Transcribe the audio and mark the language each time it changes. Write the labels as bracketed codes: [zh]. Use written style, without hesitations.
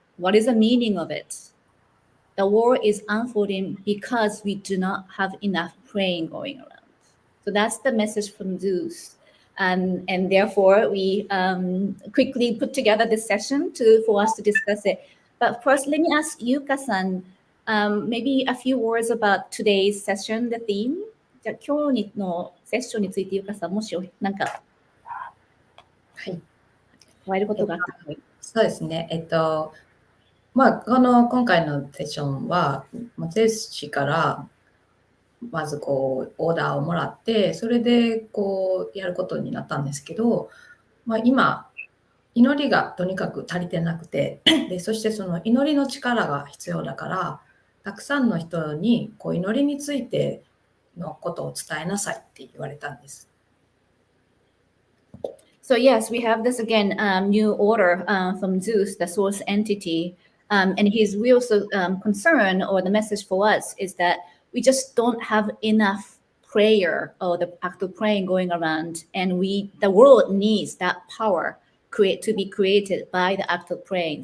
[en] What is the meaning of it? The war is unfolding because we do not have enough praying going around. So that's the message from Zeus. And therefore, we quickly put together this session for us to discuss it. But first, let me ask Yuka-san, maybe a few words about today's session, the theme. [ja] じゃあ今日のセッションについてゆかさん、もしなんかはい。加えることがあったら。そうですね。今回のセッションは、ゼウス氏からまずオーダーをもらって、それでやることになったんですけど、今、祈りがとにかく足りてなくて、でそしてその祈りの力が必要だから、たくさんの人に祈りについてのことを伝えなさいって言われたんです。 [en] So yes, we have this again, new order from Zeus, the source entity. And his real concern or the message for us is that we just don't have enough prayer or the act of praying going around. And the world needs that power to be created by the act of praying.